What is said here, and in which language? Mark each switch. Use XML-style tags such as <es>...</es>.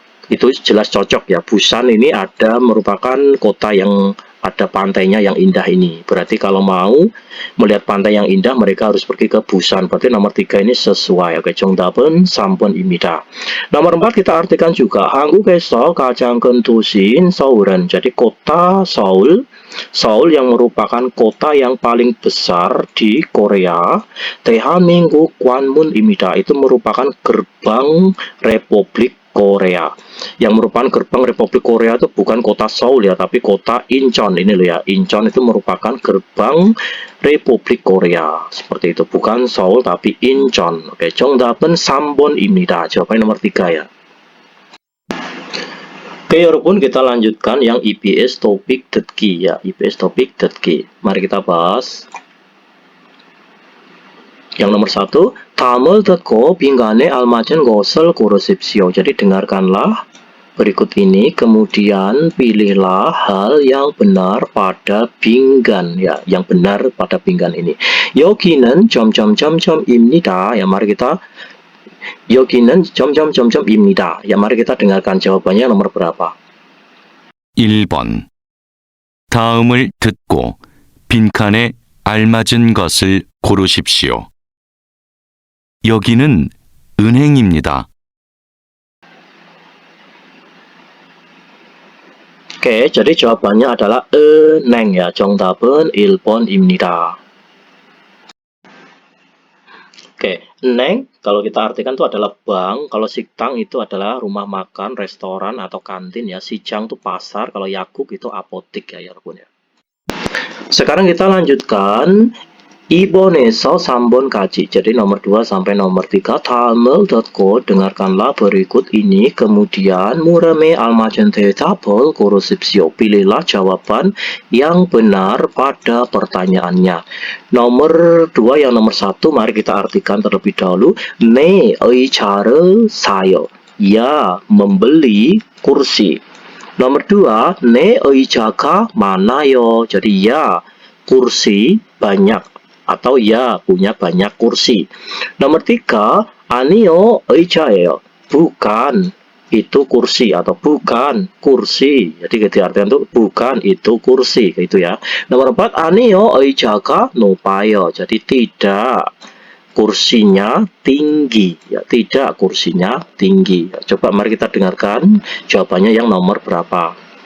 <id>Itu jelas cocok ya. Busan ini merupakan kota yang ada pantainya yang indah ini. Berarti kalau mau melihat pantai yang indah, mereka harus pergi ke Busan. Berarti nomor 3 ini sesuai. Oke,</id> <ko>정답은 3번입니다.</ko> <id>Nomor 4 kita artikan juga.</id> <ko>한국에서 가장 큰 도시인 서울은.</ko> <id>Jadi kota Seoul yang merupakan kota yang paling besar di Korea.</id> <ko>대한민국 관문입니다.</ko> <id>Itu merupakan gerbang Republik Korea. Yang merupakan gerbang Republik Korea itu bukan kota Seoul ya, tapi kota Incheon. Ini loh ya, Incheon itu merupakan gerbang Republik Korea. Seperti itu, bukan Seoul tapi Incheon. Oke,</id> <ko>정답은 3번입니다.</ko> <id>Jawabannya nomor 3 ya. Oke, 여러분, kita lanjutkan yang EBS topik 듣기 ya, EBS topik 듣기. Mari kita bahas. Yang nomor 1,</id> <ko>다음을 듣고 빈칸에 알맞은 것을 고르십시오.</ko> <id>Jadi dengarkanlah berikut ini, kemudian pilihlah hal yang benar pada pinggan ya, yang benar pada pinggan ini.</id> <ko>여기는 점점점점입니다.</ko> <id>Ya, mari kita</id> <ko>여기는 점점점점입니다.</ko> <id>Ya, mari kita dengarkan jawabannya nomor berapa?</id> <ko>1번. 다음을 듣고 빈칸에 알맞은 것을 고르십시오. 여기는 은행입니다.</ko> <id>Oke, jadi jawabannya adalah 은행 ya.</id> <ko>정답은 1번입니다.</ko> <id>Oke, 은행 kalau kita artikan itu adalah bank, kalau 식당 itu adalah rumah makan, restoran atau kantin ya. 시장 itu pasar, kalau yakuk itu apotik ya, 여러분 ya. Sekarang kita lanjutkan 2번에서 3번까지. Jadi nomor 2 sampai nomor 3.</id> <ko>다음을 듣고</ko> <id>dengarkanlah berikut ini, kemudian</id> <ko>물음에 알맞은 대답을 고르십시오.</ko> <id>Pilihlah jawaban yang benar pada pertanyaannya. Nomor 2 yang nomor 1 mari kita artikan terlebih dahulu.</id> <ko>네 의자를 사요.</ko> <id>Ya membeli kursi. Nomor 2,</id> <ko>네 의자가 많아요.</ko> <id>Jadi ya kursi banyak, atau ya punya banyak kursi. Nomor 3,</id> <ko>아니요 의자예요.</ko> <id>Bukan itu kursi atau bukan kursi. Jadi diartikan itu bukan itu kursi, gitu ya. Nomor 4,</id> <ko>아니요, 의자가 높아요.</ko> <id>Jadi tidak kursinya tinggi, ya, tidak kursinya tinggi. Ya, coba mari kita dengarkan jawabannya yang nomor berapa.</id>